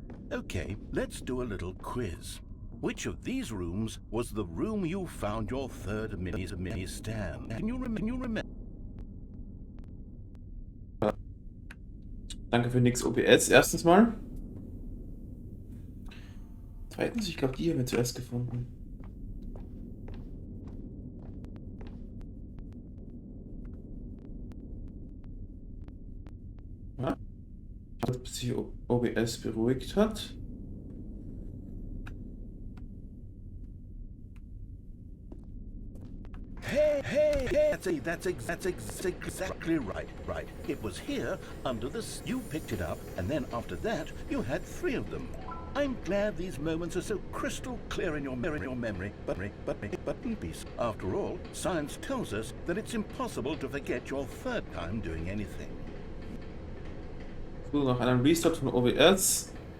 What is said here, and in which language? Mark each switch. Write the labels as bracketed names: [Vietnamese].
[English] Okay, let's do a little quiz. Which of these rooms was the room you found your third mini stand? Can you remember? [German] Danke für nix OBS, erstens mal. Zweitens, ich glaube, die haben wir zuerst gefunden. Ja. Bis sich OBS beruhigt hat. [English] Hey, that's exactly right. It was here, under the... You picked it up, and then after that, you had 3 of them. I'm glad these moments are so crystal clear in your memory, but in peace. After all, science tells us that it's impossible to forget your 3rd time doing anything. [German] So, nach einem Restart von OBS.